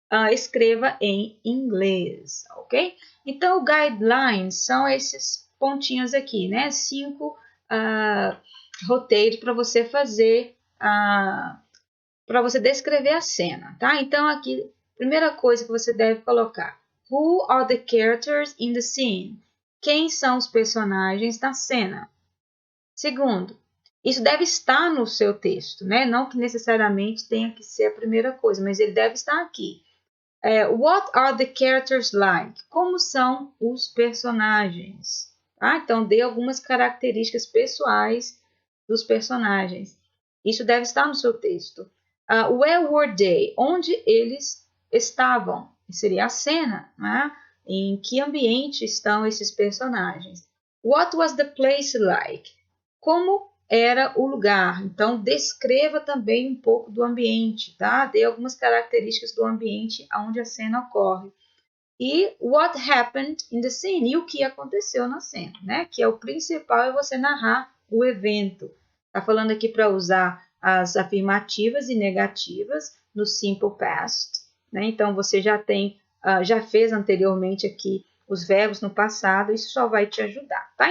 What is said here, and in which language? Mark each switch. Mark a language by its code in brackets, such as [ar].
[pt] Escreva em inglês, ok? Então, o guidelines são esses pontinhos aqui, né? 5 roteiros para você fazer, para você descrever a cena, tá? Então, aqui, primeira coisa que você deve colocar: [en] Who are the characters in the scene? [pt] Quem são os personagens da cena? Segundo, isso deve estar no seu texto, né? Não que necessariamente tenha que ser a primeira coisa, mas ele deve estar aqui. [en] What are the characters like? [pt] Como são os personagens? Tá? Então, dê algumas características pessoais dos personagens. Isso deve estar no seu texto. [en] Where were they? [pt] Onde eles estavam? Seria a cena, né? Em que ambiente estão esses personagens? [en] What was the place like? [pt] Como era o lugar? Então, descreva também um pouco do ambiente, tá? Dê algumas características do ambiente onde a cena ocorre. E [en] what happened in the scene? [pt] E o que aconteceu na cena, né? Que é o principal, é você narrar o evento. Tá falando aqui para usar as afirmativas e negativas no simple past, né? Então, você já fez anteriormente aqui os verbos no passado, isso só vai te ajudar, tá?